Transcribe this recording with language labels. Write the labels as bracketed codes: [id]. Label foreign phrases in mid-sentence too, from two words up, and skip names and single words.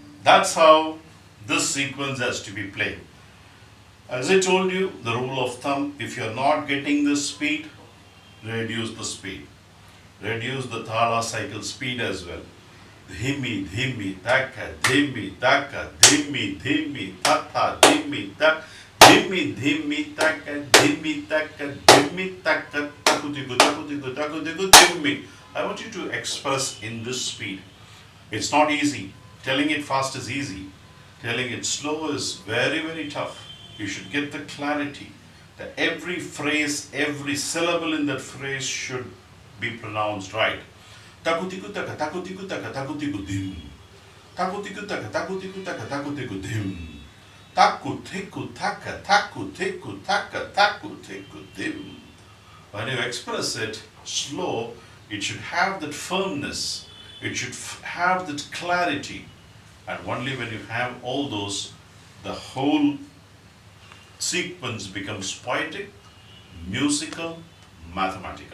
[en] That's how this sequence has to be played. As I told you, the rule of thumb, if you're not getting this speed, reduce the speed. Reduce the thala cycle speed as well. Dhimi, dhimi, taka, dhimi, taka, dhimi, dhimi, tata, dhimi, tak, dhimi, dhimi, taka, dhimi, taka, dhimi, taka, takutiku, takutiku, takutiku, dhimi. I want you to express in this speed. It's not easy. Telling it fast is easy. Telling it slow is very, very tough. You should get the clarity that every phrase, every syllable in that phrase should be pronounced right. Takutiku taka, takutiku taka, takutiku dim. Takutiku taka, takutiku taka, takutiku dim. Takutiku taka, takutiku taka, takutiku dim. When you express it slow, it should have that firmness. It should have that clarity. And only when you have all those, the whole sequence becomes poetic, musical, mathematical.